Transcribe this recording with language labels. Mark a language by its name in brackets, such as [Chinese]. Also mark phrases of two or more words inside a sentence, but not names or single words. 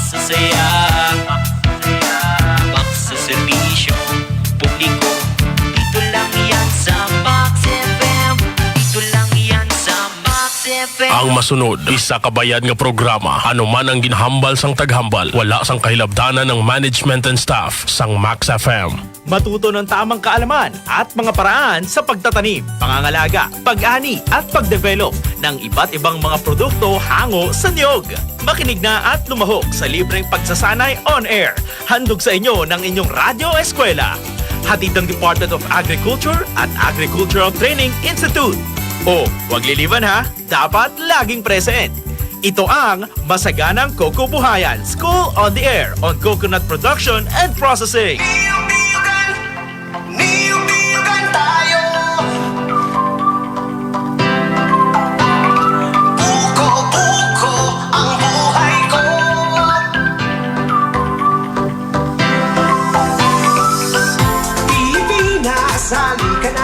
[Filipino] Maksasaya, maksaservisyo publiko. Dito lang yan sa Max FM. Dito lang yan sa Max FM. [Hiligaynon] Ang masunod, isa kabayad nga programa. Ano man ang ginhambal sang taghambal, wala sang kahilabdanan ng [English] management and staff [Hiligaynon] sang Max FM. [Filipino] Matuto ng tamang kaalaman at mga paraan sa pagtatanim, pangangalaga, pag-ani at pagdevelop ng iba't ibang mga produkto hango sa niyog. Makinig na at lumahok sa libreng pagsasanay on air. Handog sa inyo ng inyong Radyo Eskwela. Hatid ng Department of Agriculture at Agricultural Training Institute. O, wag liliban ha, dapat laging present. Ito ang Masaganang Coco Buhayan, School on the Air on Coconut Production and Processing. Niyog-niyogan tayo. Buko-buko ang buhay ko. Pilipinas, halika na.